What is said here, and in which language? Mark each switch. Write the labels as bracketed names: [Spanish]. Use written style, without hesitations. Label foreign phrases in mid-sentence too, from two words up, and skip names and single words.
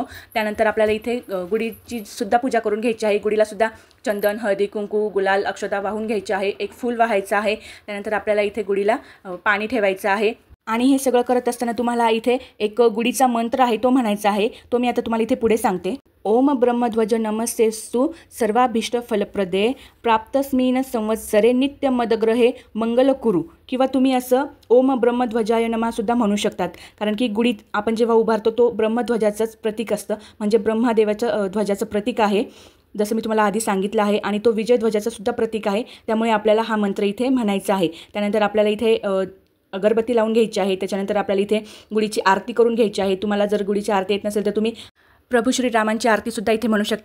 [Marathi] त्यानंतर आपल्याला इथे गुढीची सुद्धा पूजा करून घ्यायची आहे. गुढीला सुद्धा चंदन, हळदी कुंकू, गुलाल, अक्षता वाहून घ्यायची आहे. एक फूल वाहायचं आहे. त्यानंतर आपल्याला इथे गुढीला पाणी ठेवायचं आहे. आणि हे सगळं करत असताना तुम्हाला इथे एक गुढीचा मंत्र आहे तो म्हणायचा आहे. तो मी आता तुम्हाला इथे पुढे सांगते. [Sanskrit] ओम ब्रह्मध्वज नमस्तेस्तु सर्वाभीष्ट फलप्रदे प्राप्तस्मिन संवत्सरे नित्य मदग्रहे मंगल कुरु. [Marathi] किंवा तुम्ही असं [Sanskrit] ओम ब्रह्मध्वजाय नमः [Marathi] सुद्धा म्हणू शकतात. कारण की गुढीत आपण जेव्हा उभारतो तो ब्रह्मध्वजाचंच प्रतीक असतं, म्हणजे ब्रह्मदेवाच्या ध्वजाचं प्रतीक आहे. जसं मी तुम्हाला आधी सांगितलं आहे. आणि तो विजयध्वजाचं सुद्धा प्रतीक आहे. त्यामुळे आपल्याला हा मंत्र इथे म्हणायचा आहे. त्यानंतर आपल्याला इथे अगरबत्ती लावून घ्यायची आहे. त्याच्यानंतर आपल्याला इथे गुढीची आरती करून घ्यायची आहे. तुम्हाला जर गुढीची आरती येत नसेल तर तुम्ही प्रभू श्रीरामांची आरतीसुद्धा इथे म्हणू शकता।